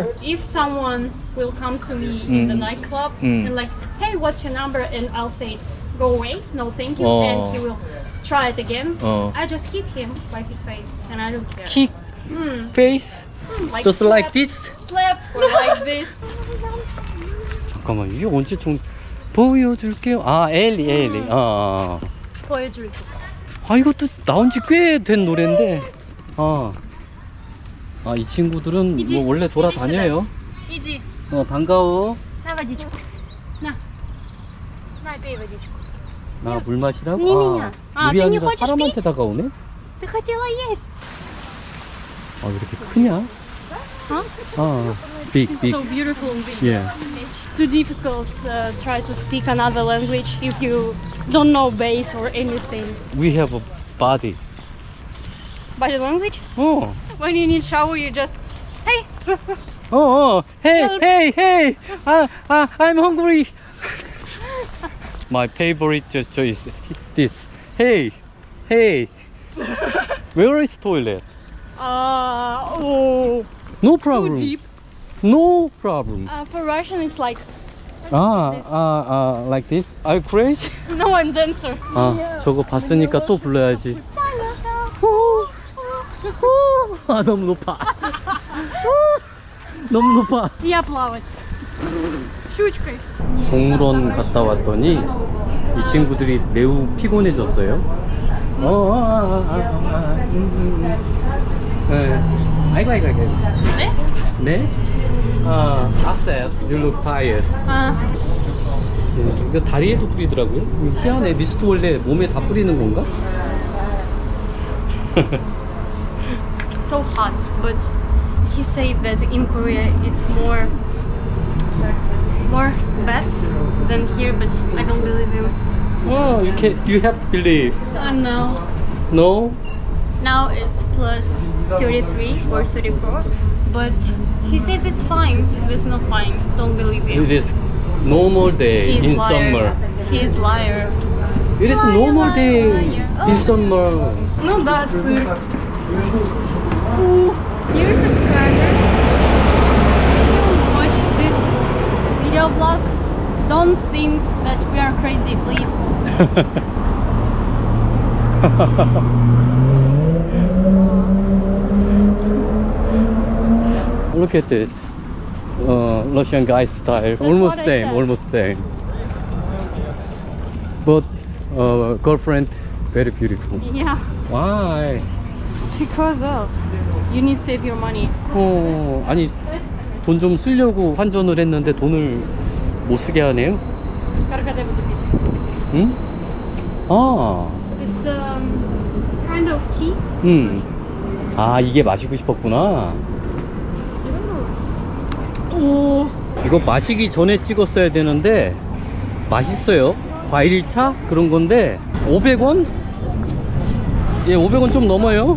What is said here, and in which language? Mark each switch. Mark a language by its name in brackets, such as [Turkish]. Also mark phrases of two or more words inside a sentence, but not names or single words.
[English] If someone will come to me in the nightclub and like, hey, what's your number? And I'll say, go away, no thank you, and he will try it again. I just hit him by his face, and I don't care. Kick face, Like just slap, like this. slap or like this. [Korean] 잠깐만 이게 언제 좀 보여줄게요. 엘리. 보여줄게. 이것도 나온 지 꽤 된 노래인데. 이 친구들은 이지, 뭐 원래 돌아다녀요. 이지. 반가워. [Russian] 나 водичку. 나 пей водичку. [Korean] 나 물 마시라고? 니미냐. 물이 [Russian] ты не [Korean] 아니라 [Russian] хочешь [Korean] 사람한테 [Russian] пить? [Korean] 다가오네? [Russian] Ты хотела есть. [Korean] 왜 이렇게 크냐? [English] Big. So beautiful. Yeah. It's too difficult try to speak another language if you don't know bass or anything. We have a body. Body language? [Korean] 어. [English] When you need shower, you just hey. Hey. I'm hungry. My favorite gesture is this. Hey. Where is toilet? No problem. Too deep. No problem. For Russian, it's like like this. Are you crazy? no one dancer. [Korean] 저거 봤으니까 또 불러야지. 너무 높아. 너무 높아. [Russian] Я плавать. Щучкой. [Korean] 동물원 갔다 왔더니 이 친구들이 매우 피곤해졌어요. 아이고. 네? 네? [English] Access, you look tired. [Korean] 이거 다리에도 뿌리더라고요. 희한해. 미스트 원래 몸에 다 뿌리는 건가? [English] So hot, but he said that in Korea it's more bad than here, but I don't believe him. You have to believe. So no. No? Now it's plus 33 or 34, but he said it's fine. It's not fine. Don't believe him. It is normal day He's in liar. summer. He's liar. It is normal day in summer. [Russian] Ну да, цирк. [English] Dear subscribers, if you watch this video vlog, don't think that we are crazy, please. Look at this. Russian guy style. Almost what I same, said. almost same. But girlfriend very beautiful. Yeah, Why? because of you need to save your money. [Korean] 아니 돈 좀 쓰려고 환전을 했는데 돈을 못 쓰게 하네요. [Russian] Каркаде буду пить. [Korean] 응? 아, [English] It's kind of tea. [Korean] 아 이게 마시고 싶었구나. 오, 이거 마시기 전에 찍었어야 되는데 맛있어요. 과일차 그런 건데 500원? 예, 500원 좀 넘어요.